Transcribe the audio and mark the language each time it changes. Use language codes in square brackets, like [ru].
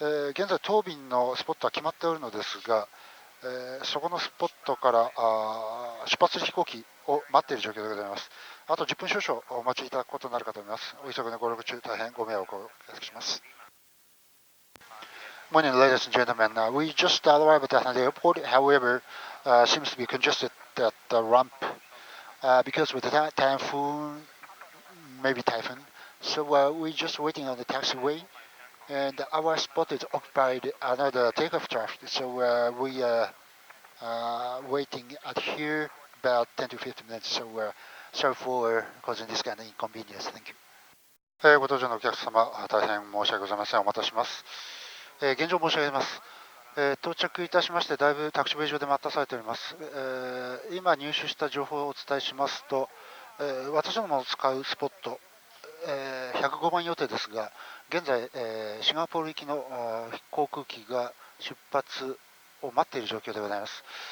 [ja] 現在、当便のスポットは決まっておるのですが、そこのスポットから出発する飛行機を待っている状況でございます。あと10分少々お待ちいただくことになるかと思います。お急ぎのご協力中、大変ご迷惑をおかけします。 [en] Morning, ladies and gentlemen. We just arrived at the airport. However, seems to be congested at the ramp because with the typhoon, maybe typhoon. So we're just waiting on the taxiway, and our spot is occupied another takeoff traffic. So we waiting at here about 10 to 15 minutes. So sorry for causing this kind of inconvenience. Thank you. [ja] ご搭乗のお客様、大変申し訳ございません。お待たせします。現状申し上げます。到着いたしまして、だいぶタクシーウェイ上で待たされております。今入手した情報をお伝えしますと、私どもの使うスポット、105番予定ですが、現在、シンガポール行きの航空機が出発を待っている状況でございます。